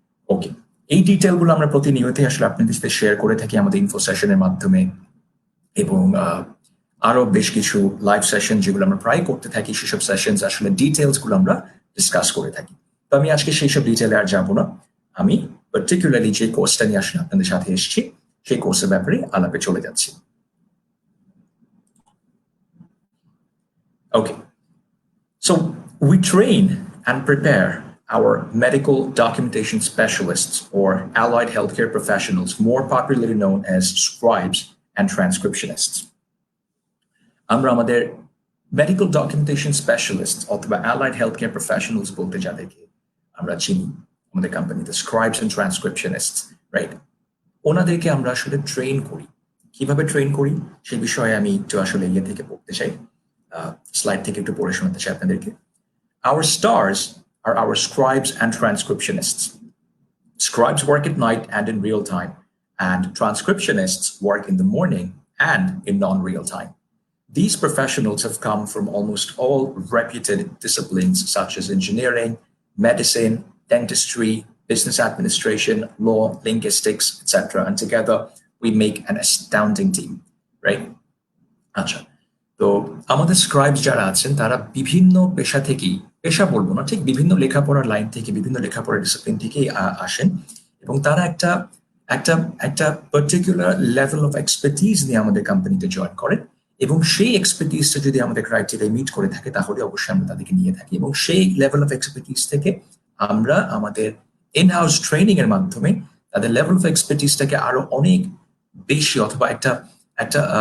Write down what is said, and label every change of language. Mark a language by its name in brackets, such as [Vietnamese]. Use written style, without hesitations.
[Bangla] ওকে, এই ডিটেলগুলো আমরা প্রতিনিয়তই আসলে আপনাদের সাথে শেয়ার করে থাকি আমাদের ইনফো সেশনের মাধ্যমে এবং আরো বেশ কিছু লাইভ সেশন যেগুলো আমরা প্রায় করতে থাকি, সেসব সেশন আসলে ডিটেলস গুলো আমরা ডিসকাস করে থাকি। তো আমি আজকে সেই সব ডিটেলে আর যাবো না, আমি পার্টিকুলারলি যে কোর্সটা নিয়ে আসলে আপনাদের সাথে এসেছি সেই কোর্সের ব্যাপারে আলাপে চলে যাচ্ছি। [English] Okay, so we train and prepare our medical documentation specialists or allied healthcare professionals, more popularly known as scribes and transcriptionists. [Bangla] আমরা আমাদের মেডিকেল ডকুমেন্টেশন স্পেশালিস্ট অথবা অ্যালাইড হেলথ কেয়ার প্রফেশনালস বলতে যাদেরকে আমরা চিনি আমাদের কোম্পানিতে, স্ক্রাইবস এন্ড ট্রান্সক্রিপশনিস্ট, রাইট, ওনাদেরকে আমরা আসলে ট্রেন করি। কিভাবে ট্রেন করি সেই বিষয়ে আমি একটু আসলে ইয়ে থেকে পড়তে চাই, স্লাইড থেকে একটু পড়ে শোনাতে চাই আপনাদেরকে। [English] Our stars are our scribes and transcriptionists. Scribes work at night and in real time, and transcriptionists work in the morning and in non-real time. These professionals have come from almost all reputed disciplines such as engineering, medicine, dentistry, business administration, law, linguistics, etc. And together we make an astounding team, right? [Bangla] আচ্ছা, তো আমাদের স্ক্রাইবস যারা আছেন তারা বিভিন্ন পেশা থেকেই, পেশা বলবো না ঠিক, বিভিন্ন লেখাপড়ার লাইন থেকে, বিভিন্ন লেখাপড়ার ডিসিপ্লিন থেকেই আসেন এবং তারা একটা একটা একটা পার্টিকুলার লেভেল অফ এক্সপার্টিজ নিয়ে আমাদের কোম্পানিতে জয়েন করেন এবং সেই এক্সপার্টিজটা যদি আমাদের ক্রাইটেরিয়া মিট করে থাকে তাহলে অবশ্যই আমরা তাদেরকে নিয়ে থাকি এবং সেই লেভেল অফ এক্সপার্টিজ থেকে আমরা আমাদের ইন হাউস ট্রেনিং এর মাধ্যমে তাদের লেভেল অফ এক্সপার্টিজটাকে আরো অনেক বেশি অথবা একটা একটা